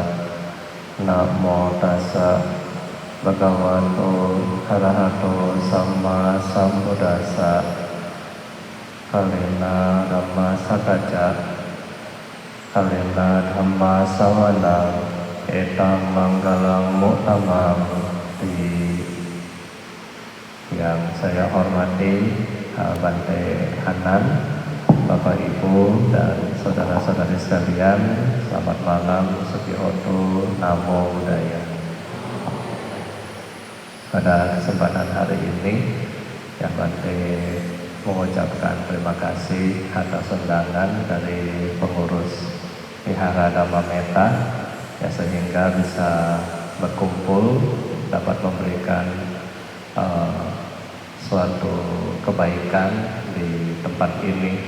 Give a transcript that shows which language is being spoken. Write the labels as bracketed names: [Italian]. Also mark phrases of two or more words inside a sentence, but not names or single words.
[Pali] Namo tassa bhagavato arahato samma sambuddhassa. Kalena dhamma sakacca, kalena dhamma sawana, etang manggalang mutamam. [Indonesian] Yang saya hormati Bante Hanan, Bapak Ibu dan saudara-saudari sekalian, selamat malam, [Pali] Sugioto, Namo Buddhaya. [Indonesian] Pada kesempatan hari ini, yang Bante mengucapkan terima kasih atas undangan dari pengurus Wihara Dhamma Metta, ya, sehingga bisa berkumpul dapat memberikan suatu kebaikan di tempat ini.